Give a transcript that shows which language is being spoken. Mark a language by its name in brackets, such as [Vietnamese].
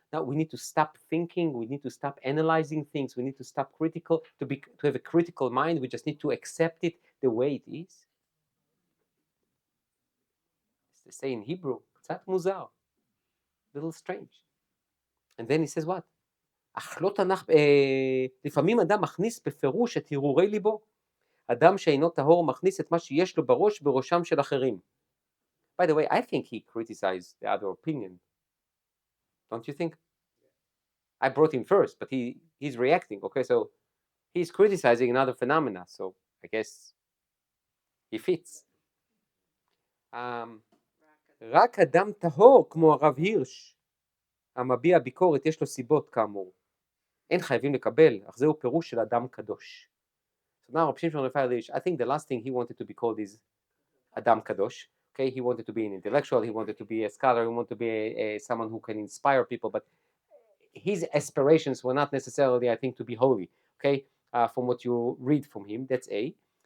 [English] Now we need to stop thinking, we need to stop analyzing things, we need to stop critical, to have a critical mind, we just need to accept it the way it is. It's the say in Hebrew, [Hebrew] קצת מוזר, [English] little strange. And then he says what? [Hebrew] אך לא תנח, לפעמים אדם מכניס בפירוש את הרהורי ליבו. אדם שאינו טהור מכניס את מה שיש לו בראשם של אחרים. [English] By the way, I think he criticized the other opinion. Don't you think? I brought him first, but he's reacting. Okay, so he's criticizing another phenomena. So I guess he fits. [Hebrew] רק אדם טהור כמו הרב הירש, המביע ביקורת, יש לו סיבות כאמור. אין חייבים לקבל, אך זהו פירוש של אדם קדוש. [English] So now, Rabbi Shimshon Raphael Hirsch, I think the last thing he wanted to be called is Adam Kadosh. Okay, he wanted to be an intellectual, he wanted to be a scholar, he wanted to be someone who can inspire people, but his aspirations were not necessarily, I think, to be holy. Okay, from what you read from him, that's A.